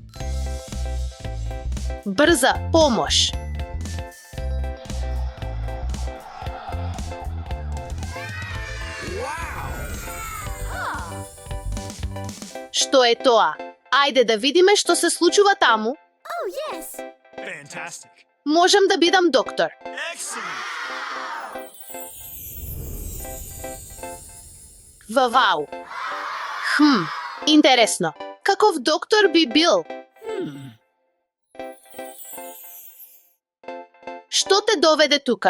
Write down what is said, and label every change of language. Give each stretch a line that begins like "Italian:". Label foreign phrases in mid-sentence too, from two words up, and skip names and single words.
Macedonian: Брза помош. Што е тоа? Ајде да видиме што се случува таму.
English: Oh, yes. Fantastic.
Macedonian: Можам да бидам доктор.
English: Excellent.
Macedonian: Вау. Интересно. Каков доктор би бил? Што те доведе тука?